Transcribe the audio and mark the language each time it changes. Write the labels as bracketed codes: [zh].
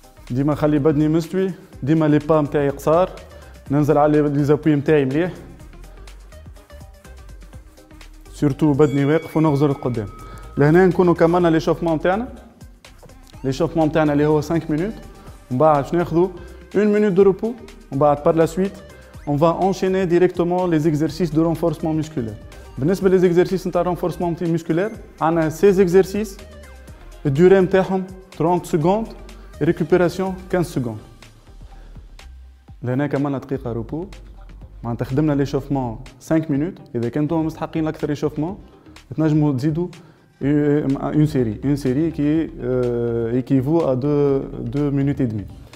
[ar] ديما خلي بدني مستوي، ديما لي با متاعي قصار، ننزل على لي زابوي متاعي مليح، سورتو بدني واقف ونغزر لقدام. لهنا نكونوا كملنا ليشوفمون متاعنا. ليشوفمون متاعنا اللي هو [fr] 5 minutes، [ar] ومن بعد باش ناخذوا [fr] 1 minute de repos، [ar] ومن بعد [fr] par la suite on va enchaîner directement les exercices de renforcement musculaire. [ar] بالنسبة لي زيكزارسيس نتاع [fr] renforcement musculaire، [ar] عندنا 16 exercices، الدوري نتاعهم [fr] 30 secondes. [ar] ريكوبيراسيون 15 سكوند. لهنا كملنا دقيقة روبو، معناتها خدمنا ليشوفمون 5 minutes. إذا كنتم مستحقين أكثر ريشوفمون تنجموا تزيدوا اون سيري كي ايكيفو ا [fr] 2 minutes et demie.